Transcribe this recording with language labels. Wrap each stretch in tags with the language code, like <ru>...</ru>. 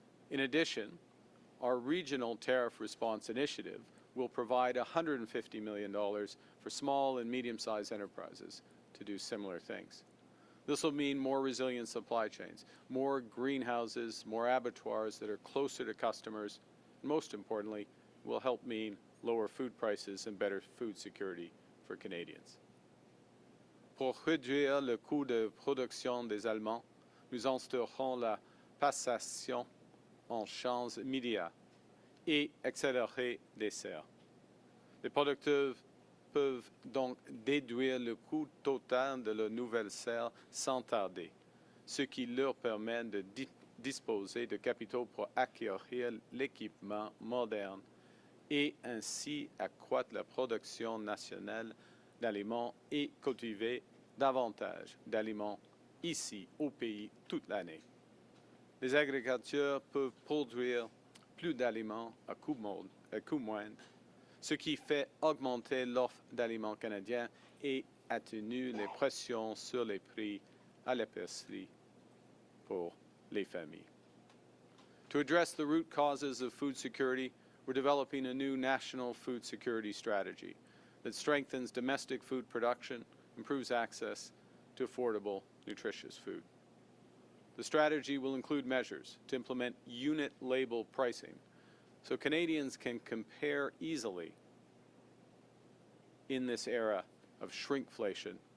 <en>In addition, our regional tariff response initiative will provide $150 million for small and medium-sized enterprises to do similar things. This will mean more resilient supply chains, more greenhouses, more abattoirs that are closer to customers, and most importantly, will help mean lower food prices and better food security for Canadians.</en> <fr>Pour réduire le coût de production des Allemands, nous instaurons la passation en champs immédiats et accélérer des serres. Les producteurs peuvent donc déduire le coût total de leurs nouvelles serres sans tarder, ce qui leur permet de disposer de capitaux pour acquérir l'équipement moderne et ainsi accroître la production nationale d'aliments et cultiver davantage d'aliments ici au pays toute l'année. Les agriculteurs peuvent produire plus d'aliments à coût moindre, ce qui fait augmenter l'offre d'aliments canadiens et atténue les pressions sur les prix à l'épicerie pour les familles.</fr> <en>To address the root causes of food security, we're developing a new national food security strategy that strengthens domestic food production, improves access to affordable, nutritious food. The strategy will include measures to implement unit label pricing so Canadians can compare easily in this era of shrinkflation.</en>